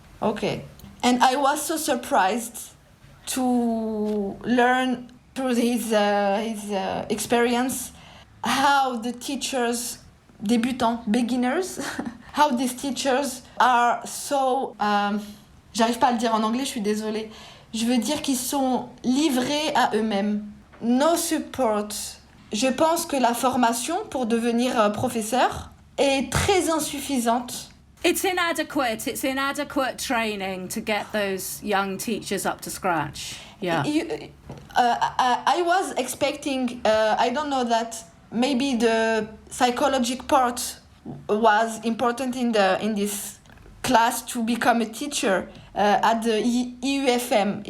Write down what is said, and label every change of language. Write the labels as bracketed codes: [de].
[en] Okay. And I was so surprised to learn through his experience how the teachers, débutants, beginners, how these teachers are so... [fr] j'arrive pas à le dire en anglais, je suis désolée. Je veux dire qu'ils sont livrés à eux-mêmes. [en] No support. [fr] Je pense que la formation pour devenir professeur est très insuffisante. [en] It's inadequate training to get those young teachers up to scratch. Yeah. I was expecting, I don't know, that maybe the psychological part was important in this class to become a teacher at the IUFM.